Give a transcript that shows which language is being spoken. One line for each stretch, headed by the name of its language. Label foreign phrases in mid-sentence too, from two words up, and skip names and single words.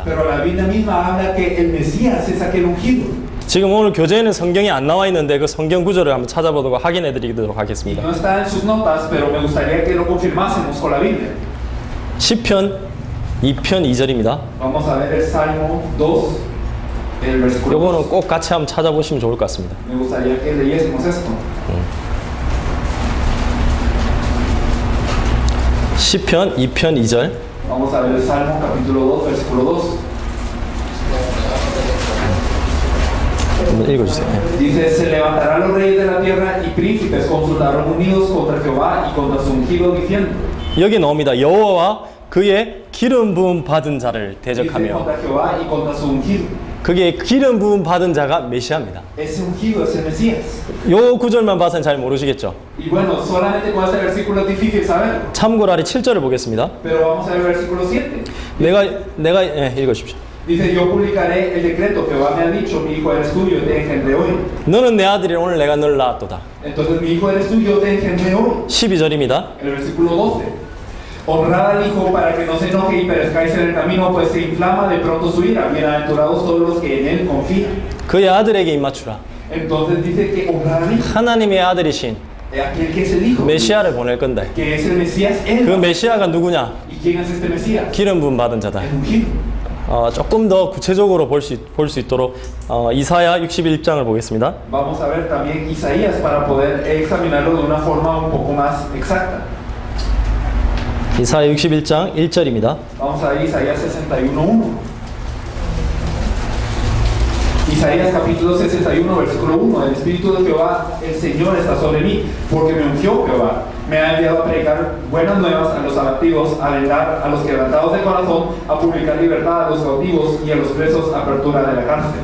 Spanish: Pero la Biblia misma habla que el Mesías es aquel ungido.
Korean: 지금 오늘 교재에는 성경이 안 나와 있는데 그 성경 구절을 한번 찾아보도록 확인해 드리도록
Spanish: Y
Korean: 하겠습니다.
Spanish: no está en sus notas, pero me gustaría que lo confirmásemos con la Biblia.
Korean: 시편 2편 2절입니다.
Spanish: Vamos a ver el Salmo 2, el versículo 2.
Korean: 요거는 꼭 같이 한번 찾아보시면 좋을 것 같습니다.
Spanish: Me gustaría que leyésemos esto.
Korean: 시편 2편 2절.
Spanish: Vamos a ver el Salmo capítulo 2, versículo 2.
Korean: 한번 읽어주세요.
Spanish: Dice, se levantarán los reyes de la tierra y príncipes consultarán unidos contra Jehová y contra su ungido diciendo.
Korean: 여기 나옵니다. 여호와와 그의 기름 부음 받은 자를
Spanish: Dice
Korean: 대적하며
Spanish: contra Jehová y contra su ungido.
Korean: 그게 기름 부음 받은 자가 메시아입니다.
Spanish: Ese ungido es el Mesías.
Korean: 요 구절만 봐서는 잘 모르시겠죠.
Spanish: Y bueno, solamente con este versículo es difícil saberlo.
Korean: 참고로 아래 7절을 보겠습니다.
Spanish: Pero vamos a ver el versículo 7.
Korean: 내가 읽어주십시오.
Spanish: Dice, yo publicaré el decreto, Jehová me ha dicho, mi hijo eres tuyo, te engendré hoy.
Korean: 너는 내 아들이라 오늘 내가 너를 낳았도다.
Spanish: Entonces mi hijo eres tuyo, te engendré hoy.
Korean: 12절입니다.
Spanish: El versículo 12. Honrad al hijo para que no se enoje y perezcáis en el camino, pues se inflama de pronto su ira. Bienaventurados todos los que en él confían.
Korean: 그의 아들에게 입맞추라.
Spanish: Entonces dice que honrar al hijo,
Korean: 하나님의 아들이신
Spanish: aquel que es el hijo,
Korean: 메시아를 보낼 건데
Spanish: que es el Mesías,
Korean: 그
Spanish: él.
Korean: 메시아가 누구냐?
Spanish: ¿Y quién es este Mesías?
Korean: 기름 부음 받은 자다.
Spanish: El ungido.
Korean: 조금 더 구체적으로 볼 수 있도록 이사야 61장을 보겠습니다.
Spanish: Vamos a ver también Isaías para poder examinarlo de una forma un poco más exacta.
Korean: 이사야 61장 1절입니다.
Spanish: Vamos a ver Isaías 61.1. Isaías capítulo 61, versículo 1. El Espíritu de Jehová, el Señor, está sobre mí, porque me ungió Jehová. Me ha enviado a predicar buenas nuevas a los abatidos, a vendar a los quebrantados de corazón, a publicar libertad a los cautivos y a los presos apertura de la cárcel.